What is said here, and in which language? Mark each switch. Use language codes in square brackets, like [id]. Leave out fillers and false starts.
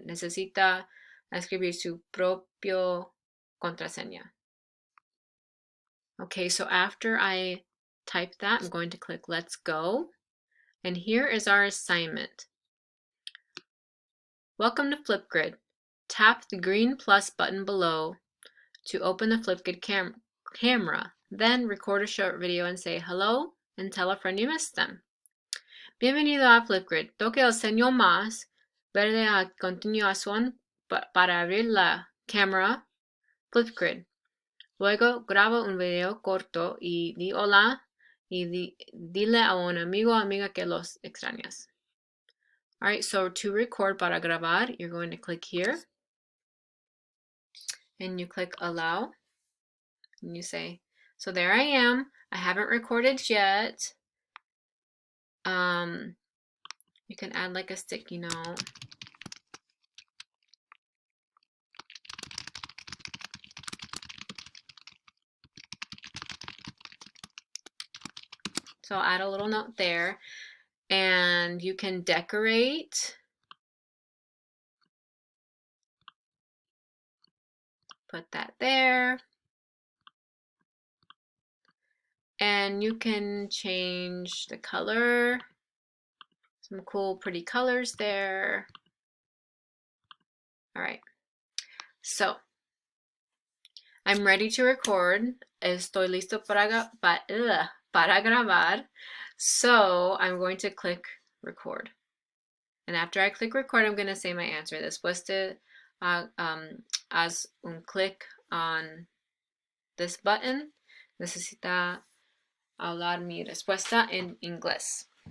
[es] Necesita escribir su propio contraseña. [en] Okay, so after I type that, I'm going to click Let's Go. And here is our assignment. Welcome to Flipgrid. Tap the green plus button below to open the Flipgrid camera. Then record a short video and say hello and tell a friend you missed them. [es] Bienvenido a Flipgrid. Toque el señal más verde a continuación para abrir la cámara Flipgrid. Luego graba un video corto y di hola y dile a un amigo o amiga que los extrañas. [en] All right, so to record [es] para grabar, [en] you're going to click here and you click allow and you say, so there I am. I haven't recorded yet. You can add like a sticky note. So I'll add a little note there and you can decorate. Put that there. And you can change the color. Some cool, pretty colors there. All right. So I'm ready to record. [es] Estoy listo para grabar. [en] So I'm going to click record. And after I click record, I'm going to say my answer. [es] Después de haz un click [en] on this button, [es] necesita hablar mi respuesta en inglés.